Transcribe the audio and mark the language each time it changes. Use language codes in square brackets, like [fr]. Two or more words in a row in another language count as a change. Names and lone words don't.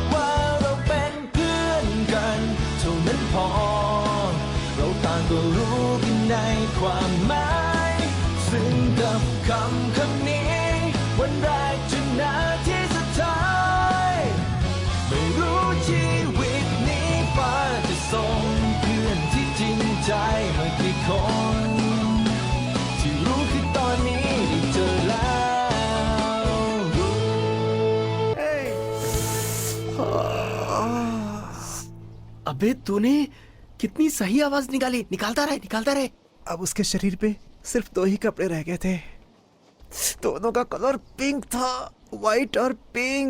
[th] ว่าเราเป็นเพื่อนกันเท่านั้นพอเราต่างก็รู้กันในความหมายซึ่งกับคำนี้วันแรกจนนาทีสุดท้ายไม่รู้ชีวิตนี้ฟ้าจะส่งเพื่อนที่จริงใจมากี่คนที่รู้คือตอนนี้ได้เจอแล้ว [hi] अबे तूने कितनी सही आवाज निकाली। निकालता रहे। अब उसके शरीर पे सिर्फ 2 ही कपड़े रह गए थे। दोनों का [en] color pink [hi] था, व्हाइट और पिंक।